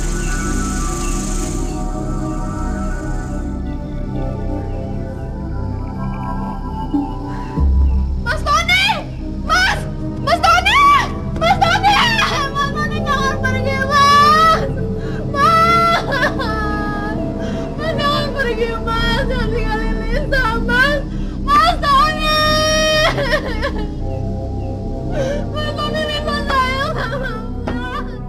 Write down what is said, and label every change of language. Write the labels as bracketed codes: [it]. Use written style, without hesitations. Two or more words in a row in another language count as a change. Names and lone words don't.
[id] Mas Tony! Mas! Mas Tony! Mas Tony! Mas Tony jangan pergi, Mas! Mas! Mas jangan pergi, Mas! Jangan tinggalin Lisa, Mas! Mas Tony! Mas Tony, Lisa sayang sama Mas!